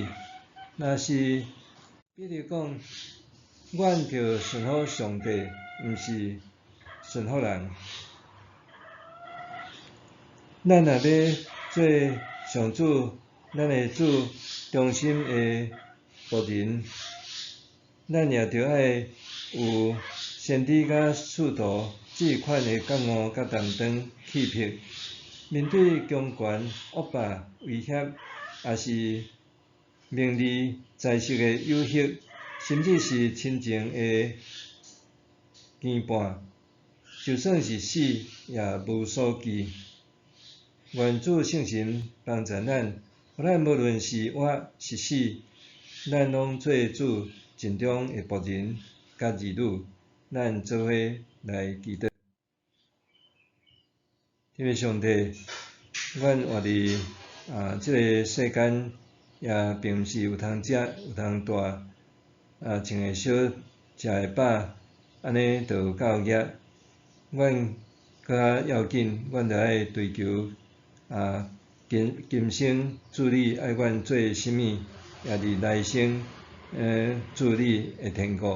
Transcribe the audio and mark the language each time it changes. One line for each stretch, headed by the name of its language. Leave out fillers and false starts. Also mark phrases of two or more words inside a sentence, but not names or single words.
Min Nan Chinese: 若是比如讲，阮着顺服上帝，毋是顺服人。咱若要做上主，咱的主忠心的仆人，咱也着爱有先知甲使徒这款的觉悟甲担当气魄，面对强权、恶霸、威胁，也是名利财色的诱惑，甚至是亲情的牵绊，就算是死也无所惧。愿主圣神帮助咱，互咱无论是活是死，咱拢做主尽忠的仆人甲儿女。咱做伙来祈祷。天父上帝，阮活伫即个世间，也并毋是有通食有通住，穿会少，食会饱，安尼就有够额。阮搁较要紧，阮着爱追求今生主你爱阮做甚物，也伫来生主你的天国。